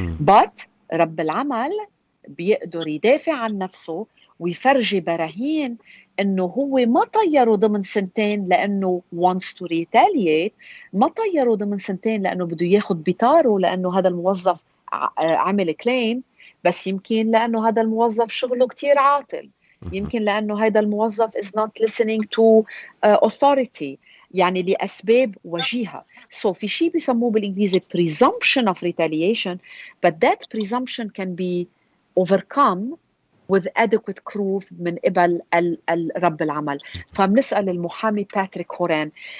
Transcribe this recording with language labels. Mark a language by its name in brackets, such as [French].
[Arabic] but رب العمل بيقدر يدافع عن نفسه ويفرجي براهين انه هو ما طيره ضمن 2 لانه [English] wants to retaliate، [Arabic] ما طيره ضمن 2 لانه بده ياخذ بطاره لانه هذا الموظف عمل كليم، بس يمكن لانه هذا الموظف شغله كتير عاطل، يمكن لانه هذا الموظف [English] is not listening to authority، [Arabic] يعني لأسباب وجيهة. [English] So [Arabic] في شيء بيسموه بالإنجليزي [English] presumption of retaliation, but that presumption can be overcome with adequate proof [Arabic] من قبل رب العمل. فبنسأل المحامي باتريك هوران.